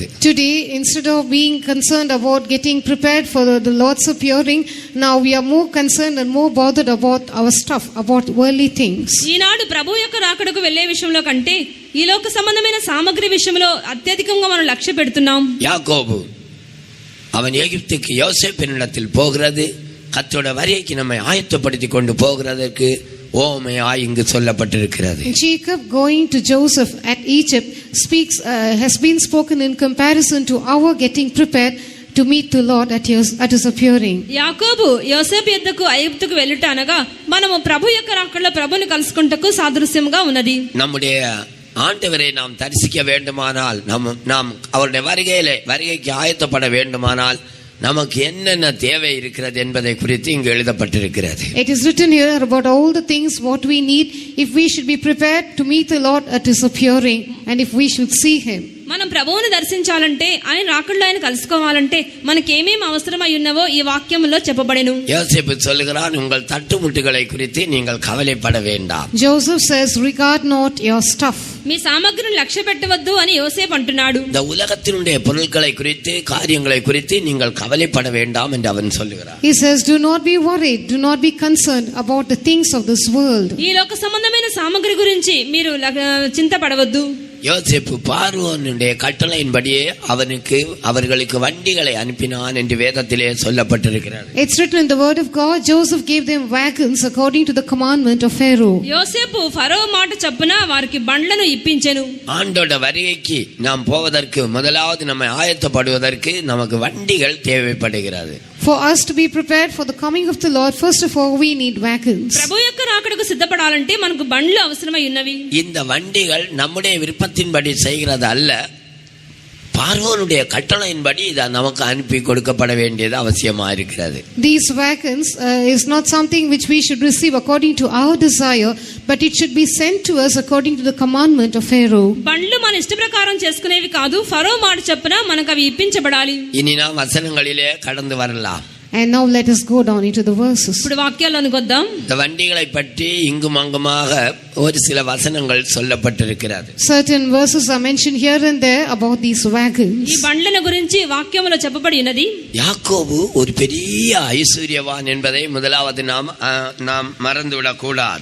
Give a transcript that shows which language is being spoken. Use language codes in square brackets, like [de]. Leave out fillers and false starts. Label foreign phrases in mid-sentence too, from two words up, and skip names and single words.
[en] Today, instead of being concerned about getting prepared for the Lord's appearing, now we are more concerned and more bothered about our stuff, about worldly things. [te] ఈనాడు ప్రభు యొక్క రాకడకు వెళ్ళే విషయంలో కంటే ఈ లోక సంబంధమైన సామగ్రి విషయంలో అత్యధికంగా మనం లక్ష్య పెడుతున్నాం. [ta] யாக்கோபு அவன் எகிப்துக்கு யோசேப்பினிடத்தில் போகிறது கர்த்தருடைய வருகைக்கு நம்மை ஆயத்தப்படுத்தி கொண்டு போகிறதற்கு ஓமையாய் இங்கு சொல்லப்பட்டிருக்கிறது. [en] Jacob going to Joseph at Egypt has been spoken in comparison to our getting prepared to meet the Lord at his appearing. [te] యాకోబు యోసేపు యొద్దకు ఐగుప్తుకు వెళ్ళుట అనగా మనము ప్రభు యొక్క రాకడలో ప్రభువుని కలుసుకుంటకు సాదృశ్యంగా ఉన్నది. [ta] நம்முடைய ஆண்டவரை நாம் தரிசிக்க வேண்டுமானால், நாம் அவருடைய வருகைக்கு ஆயத்தப்பட வேண்டுமானால் நமக்கு என்னென்ன தேவை இருக்கிறது என்பதை குறித்து இங்கு எழுதப்பட்டிருக்கிறது. [en] It is written here about all the things what we need if we should be prepared to meet the Lord at his appearing and if we should see him. [te] మనం ప్రభువుని దర్శించాలంటే ఆయన రాకడలో ఆయన కలుసుకోవాలంటే మనకేమేమి అవసరమై ఉన్నవో ఈ వాక్యంలో చెప్పబడెను. [ta] யோசேப்பு சொல்லுகிறான், உங்கள் தட்டுமுட்டுகளை குறித்து நீங்கள் கவலைப்பட வேண்டாம். [en] Joseph says, regard not your stuff. [te] మీ సామగ్రిని లక్ష్య పెట్టవద్దు అని యోసేపు అంటున్నాడు. [ta] இந்த உலகத்தினுடைய பொருட்களை குறித்து காரியங்களை குறித்து நீங்கள் கவலைப்பட வேண்டாம் என்று அவன் சொல்லுகிறான். [en] He says, do not be worried, do not be concerned about the things of this world. [te] ఈ లోక సంబంధమైన సామగ్రి గురించి మీరు చింతపడవద్దు. [ta] யோசேப்பு பார்வோனுடைய கட்டளையின்படியே அவர்களுக்கு வண்டிகளை அனுப்பினான் என்று வேதத்திலே சொல்லப்பட்டிருக்கிறது. [en] It's written in the word of God, Joseph gave them wagons according to the commandment of Pharaoh. [te] యోసేపు ఫరో మాట చొప్పున వారికి బండ్లను ఇప్పించెను. [ta] ஆண்டோட வருகைக்கு நாம் போவதற்கு முதலாவது நம்ம ஆயத்தப்படுவதற்கு நமக்கு வண்டிகள் தேவைப்படுகிறது. [en] For us to be prepared for the coming of the Lord, first of all we need wagons. [te] ప్రభు యొక్క రాకడకు సిద్ధపడాలంటే మనకు బండ్లు అవసరమై ఉన్నవి. [ta] இந்த வண்டிகள் நம்முடைய விருப்பத்தின்படி செய்கிறது அல்ல, பார்வோனுடைய கட்டளையின்படி இதை நமக்கு அனுப்பி கொடுக்கப்பட வேண்டியது அவசியமா இருக்கிறது. [en] These wagons is not something which we should receive according to our desire, but it should be sent to us according to the commandment of Pharaoh. [te] బండ్లు మన ఇష్ట ప్రకారం చేసుకునేవి కాదు, ఫరో మాట చొప్పున మనకు అవి ఇప్పించబడాలి. [ta] இனி நாம் வசனங்களிலே கடந்து வரலாம். [en] And now let us go down into the verses. [te] ఇప్పుడు వాక్యాల్లోనికి వద్దాం. [ta] இந்த வண்டிகளை பற்றி இங்கும் அங்குமாக ஒரு சில வசனங்கள் சொல்லப்பட்டிருக்கிறது. [en] Certain verses are mentioned here and there about these wagons. [te] ఈ బండ్లను గురించి వాక్యములో చెప్పబడి ఉన్నది. [ta] யாக்கோபு ஒரு பெரிய ஐஸ்வர்யவான் என்பதை முதலாவது நாம் மறந்துவிடக் கூடாது.